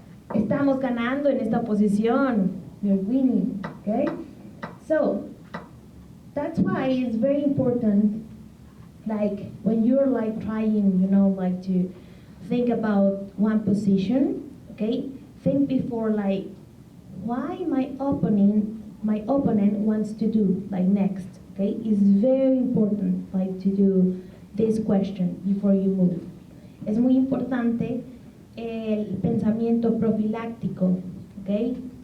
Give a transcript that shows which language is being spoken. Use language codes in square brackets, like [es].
[es] Estamos ganando en esta posición. [en] We're winning, okay? So, that's why it's very important, like, when you're like trying, you know, like to think about one position, okay? Think before, like, why my opponent wants to do, like, next, okay? It's very important, like, to do this question before you move. [es] Es muy importante el pensamiento profiláctico, okay?